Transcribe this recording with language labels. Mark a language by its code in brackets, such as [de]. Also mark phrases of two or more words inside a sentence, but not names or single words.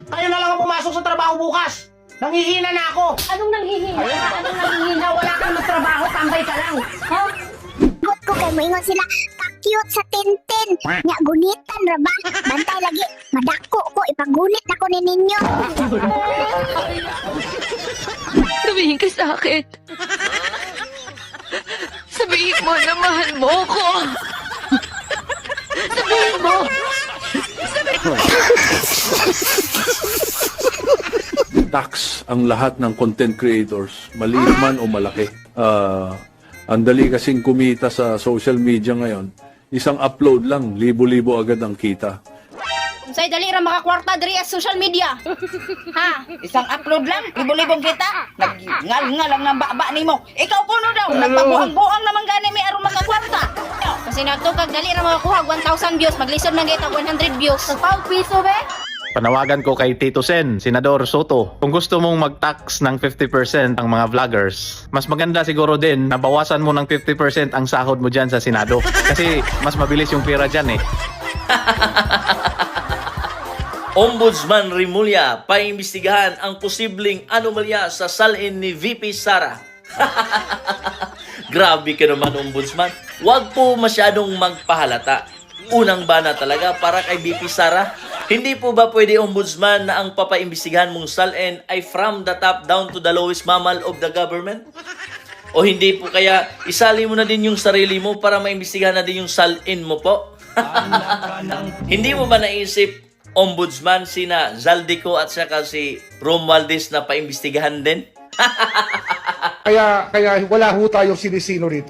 [tl] Kayo na lang ang pumasok sa trabaho bukas. Nangihina na ako. Anong nanghihina? Anong nanghihina? Wala kang matrabaho, tambay ka lang. Ha? [ceb] Gut ko kay moingon sila ka-cute sa tintin. Nya gunitan ra ba? Bantay lagi. Madako ko ipagunit ako ni ninyo. [tl] Sabihin ka sa akin. Sabihin mo na mahal mo ako. Sabihin mo. Tax ang lahat ng [en] content creators, [tl] maliit man o malaki. Ang dali kasing kumita sa [en] social media [tl] ngayon. Isang upload lang, libo-libo agad ang kita. [ceb] Say dali ra makakwarta diri sa [en] social media. [tl] Ha, isang upload lang, libo-libong kita. Nagngal-ngal lang ng [ceb] baba nimo. Ikaw kuno daw, nagpabuhang-buhang naman gani mi aron makakwarta. Kasi nagtukag dali ra makakuha 1,000 views, maglisod man kita 100 views. Pag piso be? [tl] Panawagan ko kay Tito Sen, Senador Soto. Kung gusto mong mag-tax ng 50% ang mga vloggers, mas maganda siguro din na bawasan mo ng 50% ang sahod mo dyan sa Senado. Kasi mas mabilis yung pera dyan eh. Ombudsman Rimulya paimbestigahan ang posibleng anomalya sa salin ni VP Sara. Grabe ka naman, Ombudsman. Huwag po masyadong magpahalata. Unang bana talaga para kay VP Sara. Hindi po ba pwede, Ombudsman, na ang papaimbestigahan mong salin ay [en] from the top down to the lowest mammal of the government? [tl] O hindi po kaya isali mo na din yung sarili mo para maimbestigahan na din yung salin mo po? Hindi mo ba naisip, Ombudsman, sina Zaldico at saka si Romualdez na paimbestigahan din? Kaya wala ho tayong sinisino rito.